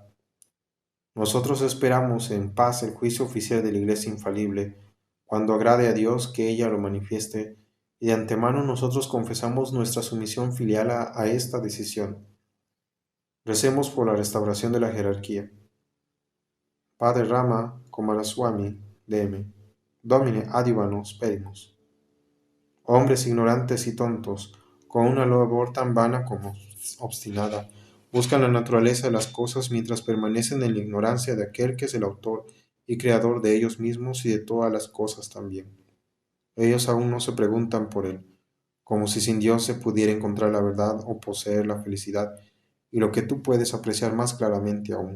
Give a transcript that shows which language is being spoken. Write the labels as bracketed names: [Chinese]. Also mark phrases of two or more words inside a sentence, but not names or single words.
[Spanish] Nosotros esperamos en paz el juicio oficial de la Iglesia infalible, cuando agrade a Dios que ella lo manifieste, y de antemano nosotros confesamos nuestra sumisión filial a esta decisión. Recemos por la restauración de la jerarquía. Padre Rama Coomaraswamy, DM. [Latin] Domine adjuvano sperimus. [Spanish] Hombres ignorantes y tontos, con una labor tan vana como obstinada, buscan la naturaleza de las cosas mientras permanecen en la ignorancia de aquel que es el autor y creador de ellos mismos y de todas las cosas también. Ellos aún no se preguntan por él, como si sin Dios se pudiera encontrar la verdad o poseer la felicidad, y lo que tú puedes apreciar más claramente aún.